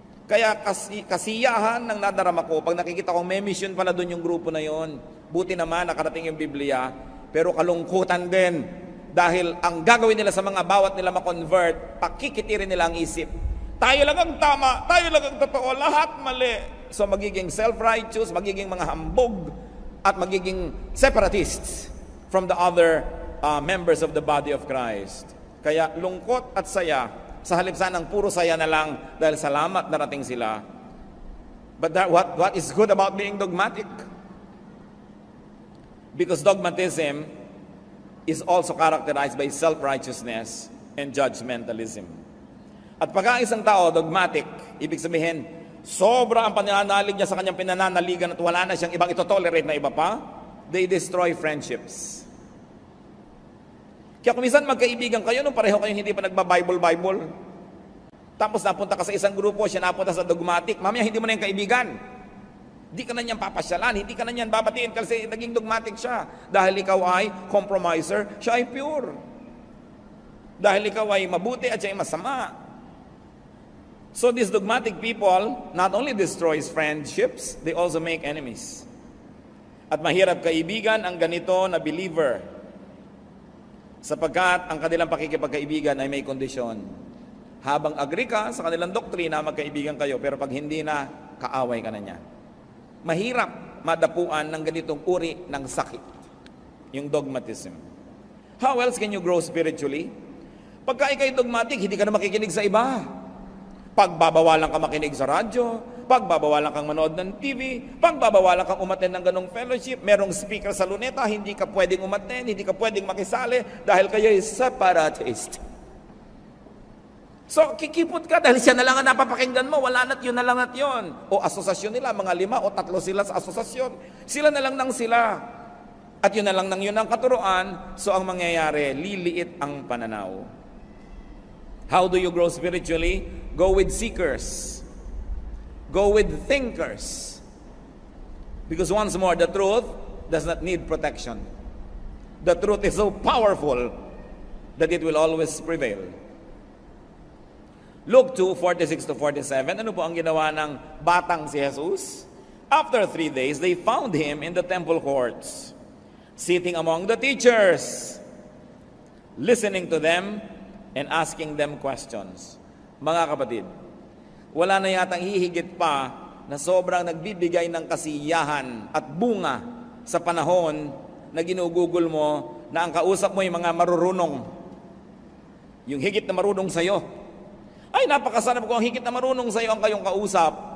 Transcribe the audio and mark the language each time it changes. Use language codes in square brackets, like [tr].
[tl] Kaya kasiyahan ng nadarama ko, pag nakikita kong may mission pala doon yung grupo na yon, buti naman nakarating yung Biblia, pero kalungkutan din, dahil ang gagawin nila sa mga bawat nila ma-convert, pakikitirin nila ang isip. Tayo lang ang tama, tayo lang ang totoo, lahat mali. [en] So [tl] magiging self-righteous, magiging mga hambog, at magiging [en] separatists from the other members of the body of Christ. [tl] Kaya lungkot at saya, sa halip sanang puro saya na lang dahil salamat narating sila. [en] But what is good about being dogmatic? Because dogmatism is also characterized by self-righteousness and judgmentalism. [tl] At pagka isang tao dogmatic, ibig sabihin, sobra ang pananalig niya sa kanyang pinananaligan at wala na siyang ibang ito-tolerate na iba pa, [en] they destroy friendships. [tl] Kaya kung minsan magkaibigan kayo, nung pareho kayo hindi pa nagba-Bible, tapos napunta ka sa isang grupo, siya napunta sa dogmatic, mamaya hindi mo na yung kaibigan. Hindi ka na niyan papasyalan, hindi ka na niyan babatiin kasi naging dogmatic siya. Dahil ikaw ay compromiser, siya ay pure. Dahil ikaw ay mabuti at siya ay masama. [en] So these dogmatic people not only destroys friendships, they also make enemies. [tl] At mahirap kaibigan ang ganito na believer, sapagkat ang kanilang pakikipagkaibigan ay may kondisyon. Habang agree ka sa kanilang doktrina, magkaibigan kayo, pero pag hindi na, kaaway ka na niya. Mahirap madapuan ng ganitong uri ng sakit, yung dogmatism. [en] How else can you grow spiritually? [tl] Pagka ikay dogmatic, hindi ka na makikinig sa iba. Pagbabawalan ka makinig sa radyo, pagbabawalan kang manood ng TV, pagbabawalan kang umattend ng ganong fellowship, merong speaker sa luneta, hindi ka pwedeng umattend, hindi ka pwedeng makisali dahil kayo ay separatist. So, kikipot ka dahil siya na lang ang napapakinggan mo, wala na't yun na lang at yun. O asosasyon nila, mga 5 o 3 sila sa asosasyon. Sila na lang nang sila. At yun na lang nang yun ang katuruan, so ang mangyayari, liliit ang pananaw. [en] How do you grow spiritually? Go with seekers. Go with thinkers. Because once more, the truth does not need protection. The truth is so powerful that it will always prevail. [tl] Luke 2:46-47, ano po ang ginawa ng batang si Jesus? [en] After 3 days, they found him in the temple courts, sitting among the teachers, listening to them and asking them questions. [tl] Mga kapatid, wala na yatang hihigit pa na sobrang nagbibigay ng kasiyahan at bunga sa panahon na ginugugol mo na ang kausap mo yung mga marurunong. Yung higit na marunong sa'yo. Ay, napakasarap ko ang higit na marunong sa'yo ang kayong kausap.